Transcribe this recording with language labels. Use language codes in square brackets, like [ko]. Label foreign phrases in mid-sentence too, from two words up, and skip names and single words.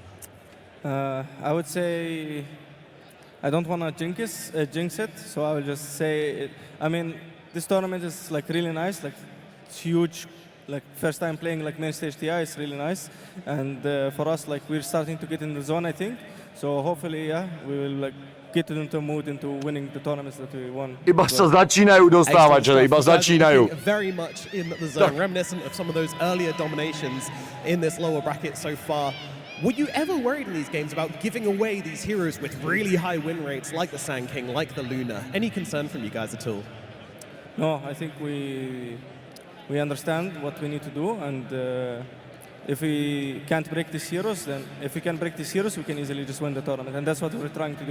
[en] I would say I don't want to jinx it, so I will just say, I mean, this tournament is like really nice, like it's huge. Like first time playing like main stage TI is really nice, and for us like we're starting to get in the zone, I think. So hopefully, yeah, we will like get into mood into winning the tournaments that we won. [sk] Iba sa začínajú dostávať, že iba začínajú. [en] Very much in the zone, reminiscent of some of those earlier dominations in this lower bracket so far. Were you ever worried in these games about giving away these heroes with really high win rates, like the Sand King, like the Luna? Any concern from you guys at all? No, I think we understand what we need to do, and if we can't break these heroes, then if we can break these heroes, we can easily just win the tournament, and that's what we're trying to do.